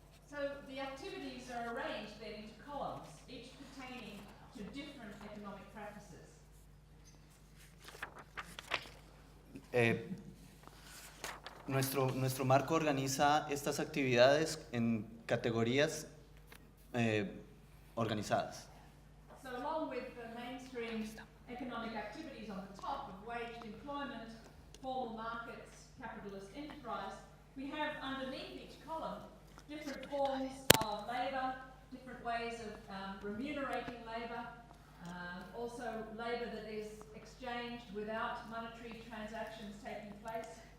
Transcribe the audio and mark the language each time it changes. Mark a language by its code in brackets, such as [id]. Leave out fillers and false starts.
[en] So the activities are arranged then into columns, each pertaining to different economic practices. [es] Nuestro marco organiza estas actividades en categorías organizadas. [en] So along with the mainstream economic activities on the top of waged employment, formal markets, capitalist enterprise, we have underneath each column different forms of labour, different ways of remunerating labour, also labour that is exchanged without monetary transactions taking place.